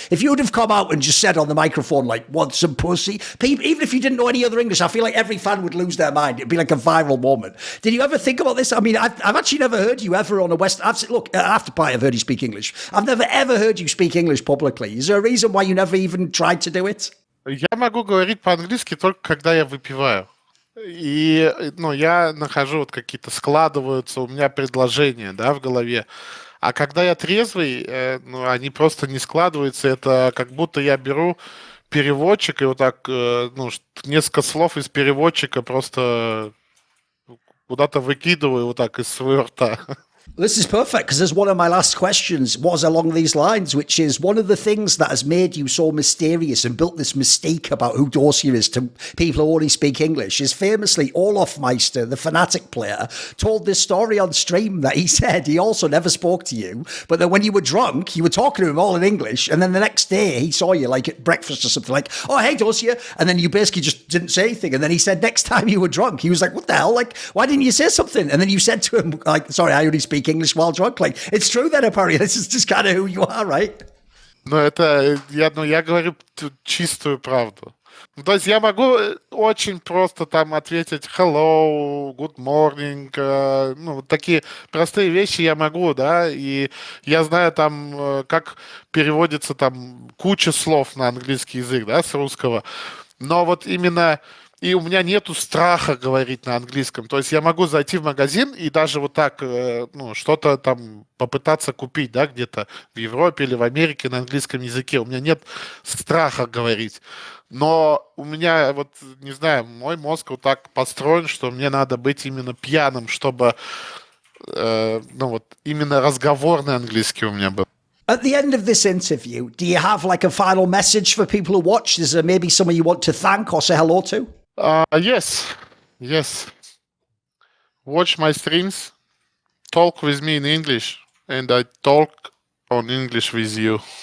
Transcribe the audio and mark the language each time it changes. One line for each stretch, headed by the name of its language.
English: If you would have come out and just said on the microphone, like, want some pussy? People, even if you didn't know any other English, I feel like every fan would lose their mind. It'd be like a viral moment. Did you ever think about this? I mean, I've actually never heard you ever on a West. Look, after party, I've heard you speak English. I've never ever heard you speak English publicly. Is there a reason why you never even tried to do it?
Russian: Я могу говорить по-английски только когда я выпиваю. И, ну, я нахожу вот какие-то, складываются у меня предложения, да, в голове. А когда я трезвый, ну, они просто не складываются. Это как будто я беру переводчик и вот так, ну, несколько слов из переводчика просто куда-то выкидываю вот так из своего рта.
English: This is perfect because there's one of my last questions was along these lines, which is one of the things that has made you so mysterious and built this mystique about who Dosia is to people who only speak English is famously Olaf Meister, the Fnatic player, told this story on stream that he said he also never spoke to you, but that when you were drunk, you were talking to him all in English, and then the next day he saw you like at breakfast or something like, oh, hey, Dosia, and then you basically just didn't say anything, and then he said next time you were drunk, he was like, what the hell, like, why didn't you say something? And then you said to him, like, sorry, I only speak English while drunk. Like, it's true then, apparently. This is just kind of who you are, right?
Russian: Ну, это, я говорю чистую правду. То есть я могу очень просто там ответить
English: hello, good morning,
Russian: ну, такие простые вещи я могу, да, и я знаю там, как переводится там куча слов на английский язык, да, с русского, но вот именно... И у меня нету страха говорить на английском. То есть я могу зайти в магазин и даже вот так, ну, что-то там попытаться купить, да, где-то в Европе или в Америке на английском языке. У меня нет страха говорить. Но у меня, вот, не знаю, мой мозг вот так построен, что мне надо быть именно пьяным, чтобы, ну, вот, именно разговорный английский у меня был.
English: At the end of this interview, do you have like a final message for people who watch? Is there maybe someone you want to thank or say hello to? Yes. Watch my streams, talk with me in English, and I talk on English with you.